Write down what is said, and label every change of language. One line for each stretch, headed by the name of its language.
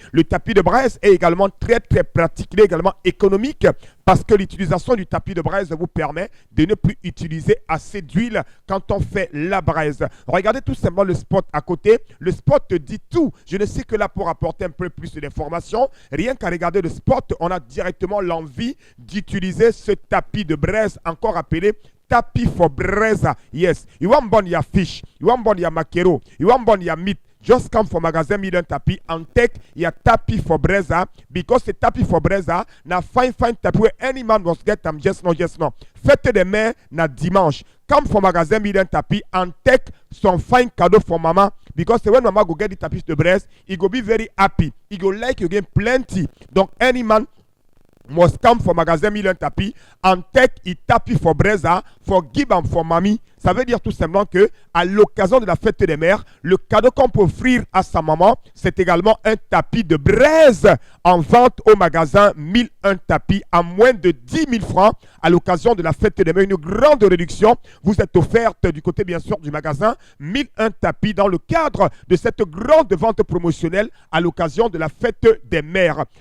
French: Le tapis de braise est également très pratique, il est également économique, parce que l'utilisation du tapis de braise vous permet de ne plus utiliser assez d'huile quand on fait la braise. Regardez tout simplement le spot à côté. Le spot dit tout. Je ne sais que là pour apporter un peu plus d'informations. Rien qu'à regarder le spot, on a directement l'envie d'utiliser ce tapis de braise, encore appelé tapis for braise.
Cameroon Pidgin: Yes, you want burn your fish, you want burn your mackerel, you want burn your meat. Just come for magazine 1001 tapis and take your tapis for braise, because the tapis for braise na fine tapis where any man must get them just now.
French: Fête des mères na dimanche.
Cameroon Pidgin: Come for magazine 1001 tapis and take some fine cadeau for mama, because when mama go get the tapis de braise, he go be very happy. He go like you get plenty. Donc any man must come for magazine 1001 tapis and take a tapis for braise for give and for mamie.
French: Ça veut dire tout simplement que à l'occasion de la fête des mères, le cadeau qu'on peut offrir à sa maman, c'est également un tapis de braise en vente au magasin 1001 tapis à moins de 10 000 francs à l'occasion de la fête des mères. Une grande réduction vous est offerte du côté bien sûr du magasin 1001 tapis dans le cadre de cette grande vente promotionnelle à l'occasion de la fête des mères.